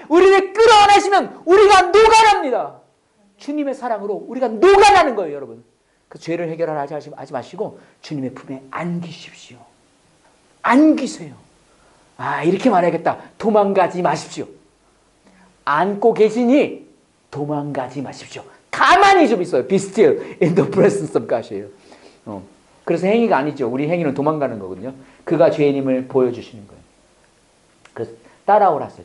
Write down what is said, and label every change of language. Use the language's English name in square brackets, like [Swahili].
[Korean] 우리를 끌어안으시면 우리가 녹아납니다. 주님의 사랑으로 우리가 녹아나는 거예요, 여러분. 그 죄를 해결하라 하지 마시고 주님의 품에 안기십시오. 안기세요. 이렇게 말해야겠다. 도망가지 마십시오. 안고 계시니 도망가지 마십시오. 가만히 좀 있어요. [English] Be still in the presence of God이에요. [Korean] 그래서 행위가 아니죠. 우리 행위는 도망가는 거거든요. 그가 죄인임을 보여주시는 거예요. 그래서 따라오라어요.